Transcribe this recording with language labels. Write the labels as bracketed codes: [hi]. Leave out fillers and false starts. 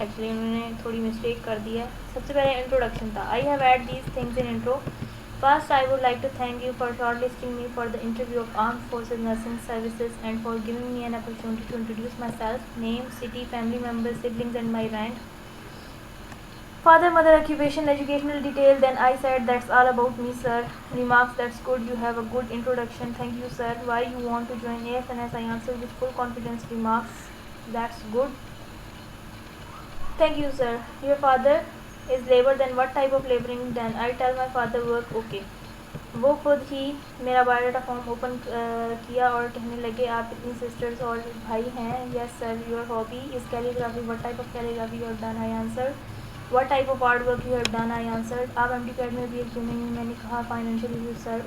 [ur] Actually انہوں نے تھوڑی مسٹیک کر دی ہے. سب سے پہلے انٹروڈکشن تھا. [en] I have add these things in intro. First, I would like to thank you for shortlisting me for the interview of Armed Forces Nursing Services and for giving me an opportunity to introduce myself, name, city, family members, siblings and my rank. Father, mother, occupation, educational detail. Then I said, that's all about me, sir. Remarks, that's good. You have a good introduction. Thank you, sir. Why you want to join AFNS? I answered with full confidence. Remarks, that's good. Thank you, sir. Your father is labor, then what type of laboring? Then I tell my father work. Okay. [ur] وہ خود ہی میرا bio data form open کیا اور کہنے لگے آپ اتنی sisters اور بھائی ہیں. [en] Yes sir. Your hobby is calligraphy. What type of calligraphy you have done? I answer. What type of art work you have done? I answer. [ur] آپ ایم ٹی پیڈ میں بھی کیوں نہیں؟ میں نے کہا [en] Financial issue sir.